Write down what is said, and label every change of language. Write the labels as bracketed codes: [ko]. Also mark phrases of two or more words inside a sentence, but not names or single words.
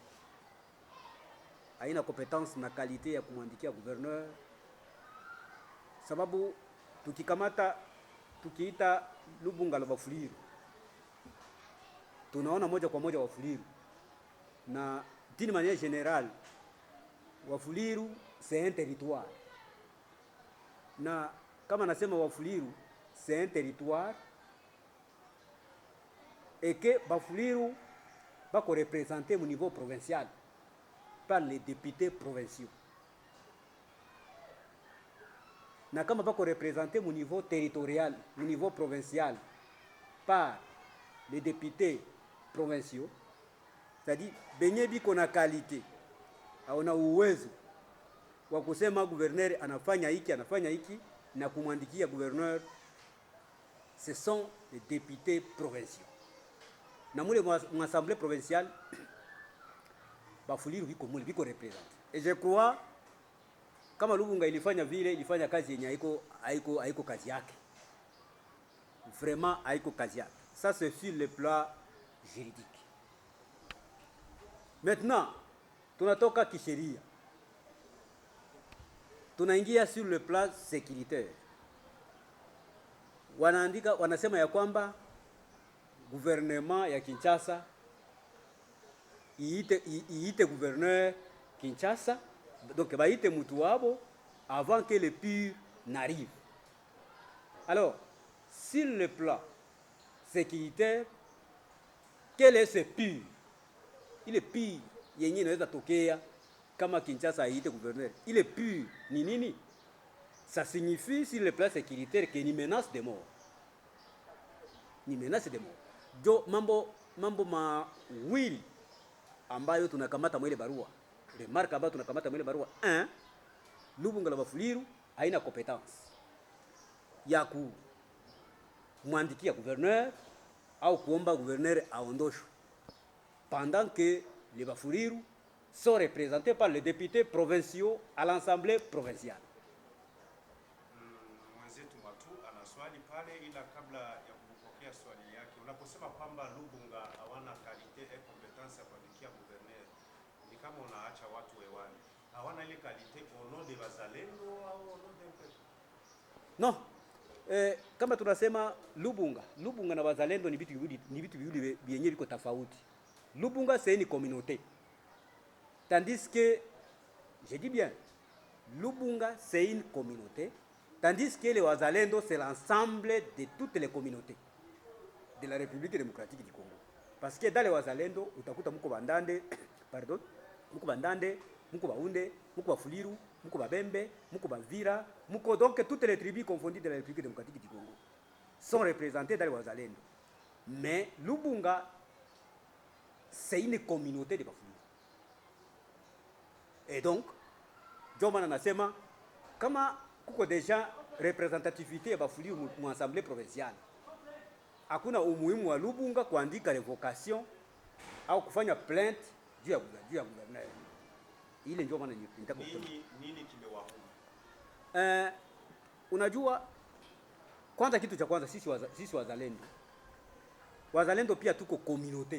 [sw] Haina competence na kalite ya kumwandikia gouverneur, sababu tukiita Lubunga la Bafuliru, tunaona moja kwa moja Wafuliru, na [fr] d'une manière générale [sw] Wafuliru [fr] c'est un territoire, [sw] na kama nasema [fr] Wafuliru c'est un territoire et que Bafuliru bako représenter au niveau provincial par les députés provinciaux, [sw] na kama bako [fr] représenter au niveau territorial, au niveau provincial par les députés provinciaux, c'est-à-dire [sw] benye biko na qualité au na uwezo wa kusema gouverneur anafanya hiki na kumwandikia gouverneur, [fr] ce sont les députés provinciaux. [sw] Na mule [fr] m'assemblée provinciale [sw] Bafuliru biko represent. [fr] Et je crois [sw] kama Lubunga ilifanya kazi yenye haiko kazi yake. Vraiment haiko kazi yake. [fr] Ça c'est sur le plan juridique. Maintenant, [sw] tunatoka kisheria. [fr] Tunaingia sur le plan sécuritaire. [sw] Wanasema ya kwamba gouvernement ya Kinshasa iite gouverneur Kinshasa, donc baite mutu wabo [fr] avant que le pire n'arrive. Alors, sur le plan sécuritaire, quel est ce pire? Il est pire [sw] yenye inaweza tokea kama Kinshasa iite gouverneur. [fr] Il est pire [sw] ni nini? [fr] Ça signifie sur le plan sécuritaire que ni menace de mort. Ni menace de mort. [sw] Jo mambo mawili ambayo tunakamata mwele barua. Remarque ambayo tunakamata mwele barua. [fr] 1. [sw] Lubunga la Bafuliru haina compétence ya kumwandikia gouverneur au kuomba gouverneur aondoshwe, [fr] pendant que les Bafuliru sont représentés par les députés provinciaux à l'Assemblée provinciale. [sw] Mwenzetu Matu ana swali pale, ila kabla ya kupokea swali yake, unaposema kwamba Lubunga hawana kalite [fr] et competence [sw] ya kuandikia gouverneur, ni kama unaacha watu hewani. Hawana ile kalite [fr] au nom de wazalendo au au nom de peuple? Non. [sw] Kama tunasema Lubunga na wazalendo ni vitu viwili vyenye viko tofauti. [fr] Lubunga c'est une communauté. Tandis que, je dis bien, Lubunga c'est une communauté Tandis que les wazalendo, c'est l'ensemble de toutes les communautés de la République démocratique du Congo. Parce que dans les wazalendo, [sw] utakuta muko bandande, [fr] pardon, [sw] muko bandande, muko baunde, muko bafuliru, muko babembe, muko bavira, muko [fr] donc toutes les tribus confondues de la République démocratique du Congo sont représentées dans les wazalendo. Mais Lubunga, c'est une communauté de bafuliru. Et donc, [sw] Jomana nasema, kama kuko [fr] deja representativité [sw] ya bafuliru mu [fr] assemblée provinciale, [sw] hakuna umuhimu wa Lubunga kuandika revocation au kufanya plainte juu ya gouverneur. Ile ndio maana nitaka kusema. Nini kimewahuma? Unajua, kwanza kitu cha kwanza sisi wazalendo pia tuko communauté.